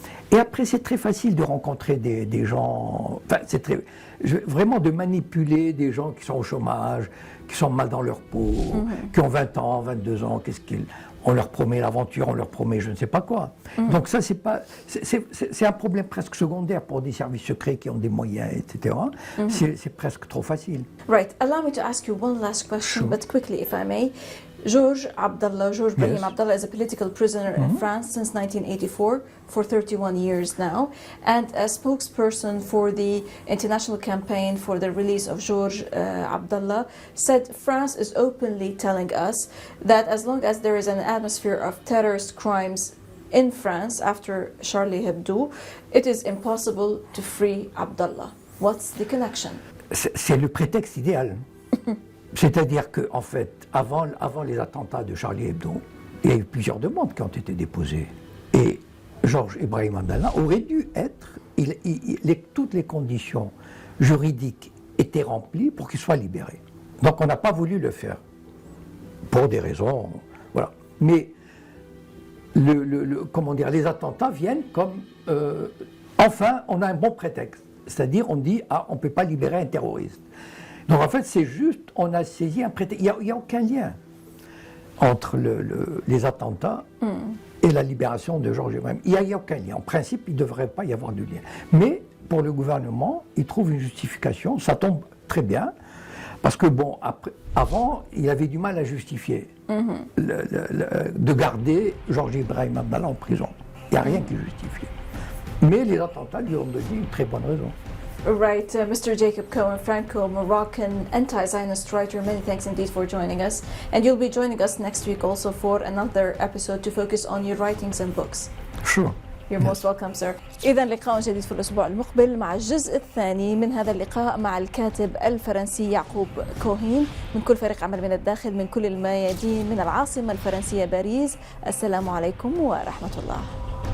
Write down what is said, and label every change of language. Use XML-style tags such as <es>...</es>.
<fr>Et après, c'est très facile de rencontrer des gens, enfin, vraiment de manipuler des gens qui sont au chômage, qui sont mal dans leur peau, qui ont 20 ans, 22 ans, on leur promet l'aventure, on leur promet je ne sais pas quoi. Donc ça, c'est un problème presque secondaire pour des services secrets qui ont des moyens, etc. C'est presque trop facile.</fr> <en>Right. Allow me to ask you one last question, but quickly, if I may. Georges Brahim Abdallah is a political prisoner in France since 1984 for 31 years now, and a spokesperson for the international campaign for the release of Georges Abdallah said France is openly telling us that as long as there is an atmosphere of terrorist crimes in France after Charlie Hebdo, it is impossible to free Abdallah. What's the connection?</en> <fr>C'est le prétexte idéal. C'est-à-dire qu'en fait, avant les attentats de Charlie Hebdo, il y a eu plusieurs demandes qui ont été déposées. Et Georges Brahim Abdallah aurait dû être, toutes les conditions juridiques étaient remplies pour qu'il soit libéré. Donc on n'a pas voulu le faire, pour des raisons, voilà. Mais les attentats viennent comme, enfin, on a un bon prétexte. C'est-à-dire, on dit, on ne peut pas libérer un terroriste. Donc en fait, c'est juste, on a saisi un prétexte. Il n'y a aucun lien entre les attentats et la libération de Georges Brahim. Il n'y a aucun lien. En principe, il ne devrait pas y avoir de lien. Mais pour le gouvernement, il trouve une justification. Ça tombe très bien. Parce que avant, il avait du mal à justifier de garder Georges Brahim Abdallah en prison. Il n'y a rien qui justifie. Mais les attentats lui ont donné une très bonne raison.</fr> <en>Right, Mr. Jacob Cohen, Franco-Moroccan anti-Zionist writer, many thanks indeed for joining us. And you'll be joining us next week also for another episode to focus on your writings and books. Sure. You're most welcome, sir.</en> <ar>إذا لقاء جديد في الأسبوع المقبل مع الجزء الثاني من هذا اللقاء مع الكاتب الفرنسي يعقوب كوهين من كل فريق عمل من الداخل من كل الميادين من العاصمة الفرنسية باريس. السلام عليكم ورحمة الله.</ar>